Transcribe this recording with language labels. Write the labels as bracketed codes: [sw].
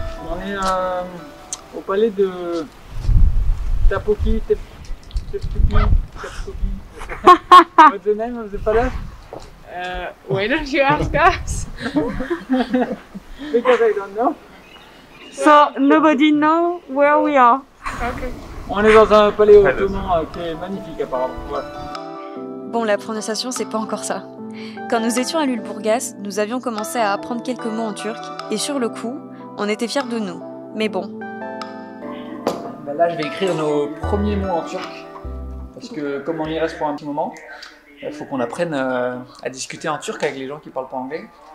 [fr] On est au palais de Topkapi. [en] What's the name of the palace? Why don't you ask us? Because I don't know. So nobody know where we are. Okay. [fr] On est dans un palais ottoman qui est magnifique apparemment. Voilà. Bon, la prononciation, c'est pas encore ça. Quand nous étions à Lüleburgaz, nous avions commencé à apprendre quelques mots en turc, et sur le coup, on était fiers de nous. Mais bon. Bah là, je vais écrire nos premiers mots en turc, parce que comme on y reste pour un petit moment, il faut qu'on apprenne à discuter en turc avec les gens qui parlent pas anglais.